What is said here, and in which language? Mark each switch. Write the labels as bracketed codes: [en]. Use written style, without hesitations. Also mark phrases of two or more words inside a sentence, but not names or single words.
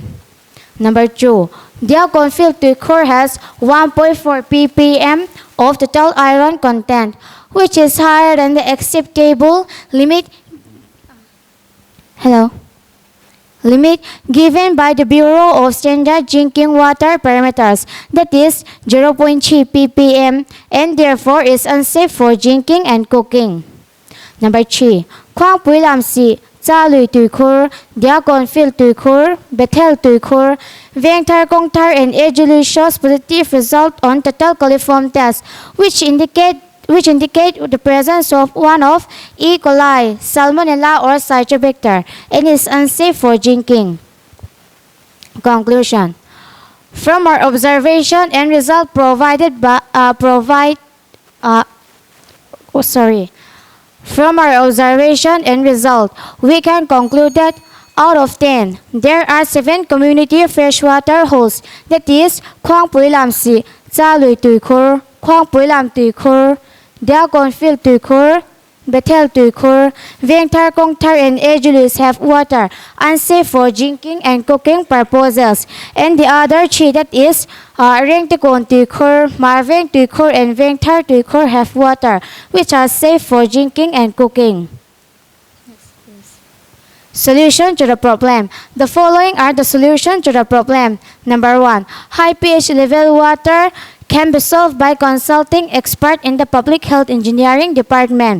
[en] Number 2, Diagonfield Tikor has 1.4 ppm of total iron content, which is higher than the acceptable limit. Limit given by the Bureau of Standard Drinking Water Parameters, that is 0.3 ppm, and therefore is unsafe for drinking and cooking. Number 3. Khoang Pui Lam Si, Cha Lui Tui Khur, Diakon Phil Tui Khur, Bethel Tui Khur, Veng Thar Kong Thar and Ejuli shows positive result on total coliform test, which indicate the presence of one of E. coli, Salmonella or Citrobacter, and is unsafe for drinking. Conclusion. From our observation and result From our observation and result, we can conclude that out of 10, there are 7 community freshwater holes, that is Khoang Pui Lam Si, Cha Lui Tui Khur, Khoang Pui Lam Tui Khur, Diakon Phil Tui Khur, Bethel Tui Khur, Veng Thar Kong Thar and Ejulis have water unsafe for drinking and cooking purposes, and the other 3, that is Reng Tekon Tui Khur, Marveng Tui Khur and Veng Thar Tui Khur have water which are safe for drinking and cooking. Solution to the problem. The following are the solution to the problem. Number 1. High pH level water can be solved by consulting expert in the Public Health Engineering Department.